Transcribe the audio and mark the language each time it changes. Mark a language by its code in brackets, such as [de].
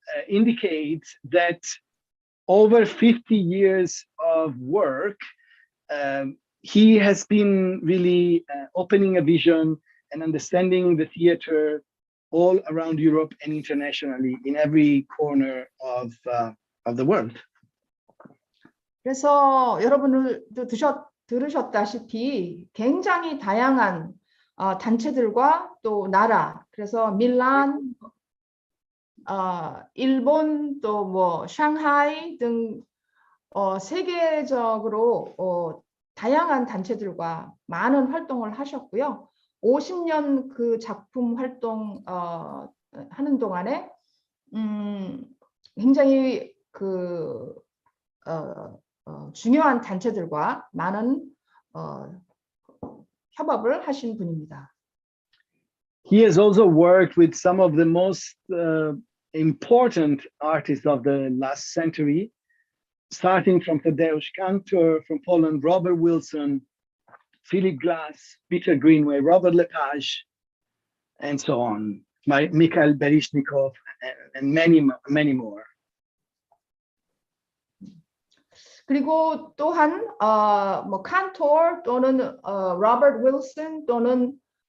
[en] indicates that over 50 years of work, he has been really opening a vision and understanding the theater all around Europe and internationally in every corner of the world. [ko] 그래서 여러분들도 들으셨다시피 굉장히 다양한 단체들과 또 나라, 그래서 밀란, 일본, 또 뭐 상하이 등 세계적으로 다양한 단체들과 많은 활동을 하셨고요. 50년 그 작품 활동 하는 동안에 굉장히 그 중요한 단체들과 많은 협업을 하신 분입니다. [en] He has also worked with some of the most important artists of the last century, starting from Tadeusz Kantor from Poland, Robert Wilson, Philip Glass, Peter Greenway, Robert Lepage, and so on, Mikhail Bereshnikov, and many more. [ko] 그리고 또한 뭐 칸토르 또는 로버트 윌슨 또는